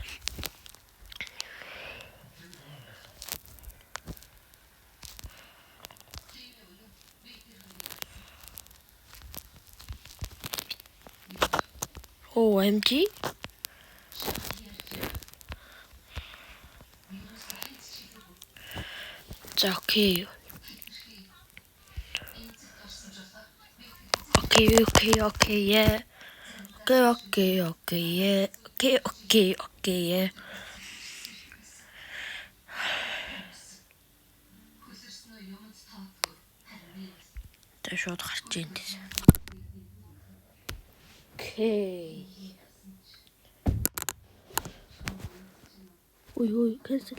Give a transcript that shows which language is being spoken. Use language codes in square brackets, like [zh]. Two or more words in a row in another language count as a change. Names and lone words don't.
[en] OMG. [mn] За окей. [en] Okay, yeah. Okay, yeah. Okay, yeah. [mn] Тэ шууд гарч ийн дээ. [en] Okay. Ой, cancel.